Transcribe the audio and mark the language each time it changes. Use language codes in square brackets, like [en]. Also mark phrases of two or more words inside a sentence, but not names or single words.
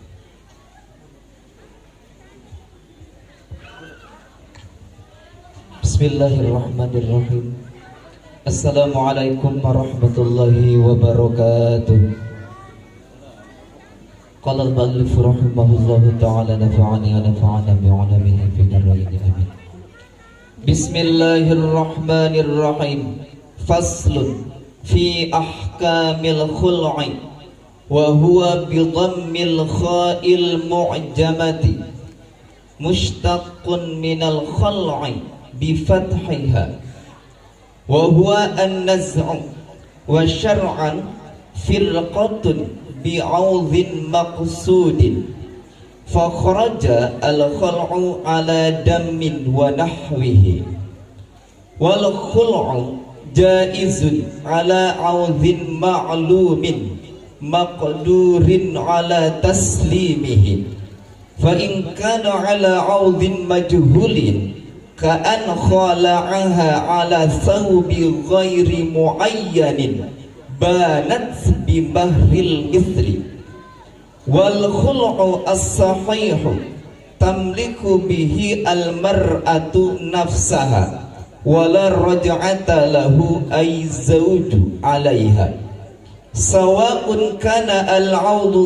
[ar] Bismillahirrahmanirrahim. السلام عليكم ورحمة الله وبركاته. قال المؤلف رحمه الله تعالى نفعني ونفعنا بعلمائه في الدارين آمين. Bismillahirrahmanirrahim. فصل في أحكام الخلع وهو بضم الخاء المعجمة مشتق من الخلع بفتحها وهو النزع وشرعا فرقة بعوض مقصود فخرج الخلع على دم ونحوه والخلع جائز على عوض معلوم مقدور على تسليمه فإن كان على عوض مجهول كأن خالعها على ثوب غير معين بانت بمهر المثل والخلع الصحيح تملك به المرأة نفسها ولا رجعة له أي زوج عليها سواء كان العوض